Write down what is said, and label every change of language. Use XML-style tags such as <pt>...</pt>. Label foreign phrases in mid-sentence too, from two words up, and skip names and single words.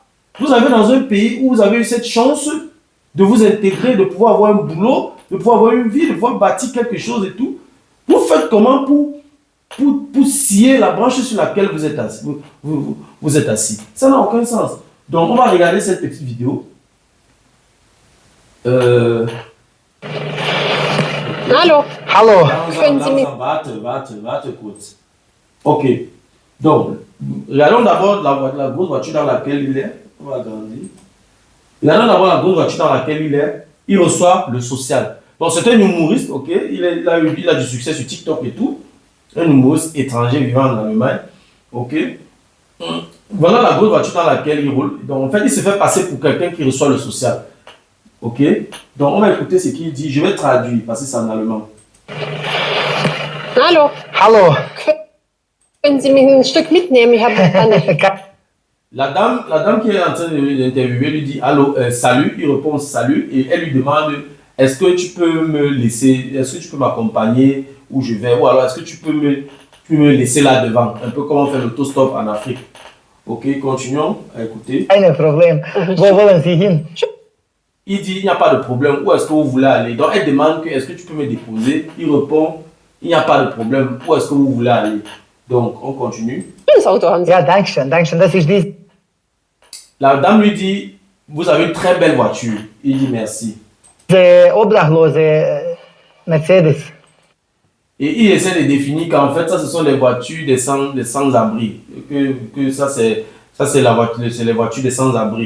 <fr>Vous avez dans un pays où vous avez eu cette chance de vous intégrer, de pouvoir avoir un boulot, de pouvoir avoir une vie, de pouvoir bâtir quelque chose et tout. Vous faites comment pour scier la branche sur laquelle vous êtes assis, vous êtes assis. Ça n'a aucun sens. Donc, on va regarder cette petite vidéo.</fr> <de>Hallo. Hallo. Warte kurz. Ok.</de> <fr>Donc, regardons d'abord la grosse voiture dans laquelle il est. On va agrandir. Regardons d'abord la grosse voiture dans laquelle il est. Il reçoit le social. Donc, c'est un humoriste, ok. Il a du succès sur TikTok et tout. Un humoriste étranger vivant en Allemagne. Ok. Voilà la grosse voiture dans laquelle il roule. Donc, en fait, il se fait passer pour quelqu'un qui reçoit le social. Ok? Donc, on va écouter ce qu'il dit. Je vais traduire parce que c'est en allemand.</fr> <de>Hallo. Hallo. Können Sie mich ein Stück mitnehmen? Ich habe</de> <fr>La dame qui est en train de l'interviewer lui dit allô, salut. Il répond salut et elle lui demande est-ce que tu peux me laisser, est-ce que tu peux m'accompagner où je vais, ou alors est-ce que tu peux me laisser là devant, un peu comme on fait l'autostop en Afrique. Ok, continuons à écouter.</fr> <de>Kein Problem. Wo wollen Sie hin?</de> <fr>Il dit il n'y a pas de problème, où est-ce que vous voulez aller? Donc elle demande que est-ce que tu peux me déposer? Il répond il n'y a pas de problème, où est-ce que vous voulez aller? Donc on continue.</fr> <de>Das Auto haben Sie. Ja, Dankeschön, Dankeschön. Das ist dies.</de> <fr>La dame lui dit vous avez une très belle voiture. Il dit merci.</fr> <de>Diese Obdachlose Mercedes.</de> <fr>Et il essaie de définir qu'en fait, ça, ce sont les voitures des sans-abri. Que ça, c'est les voitures des sans-abri.</fr>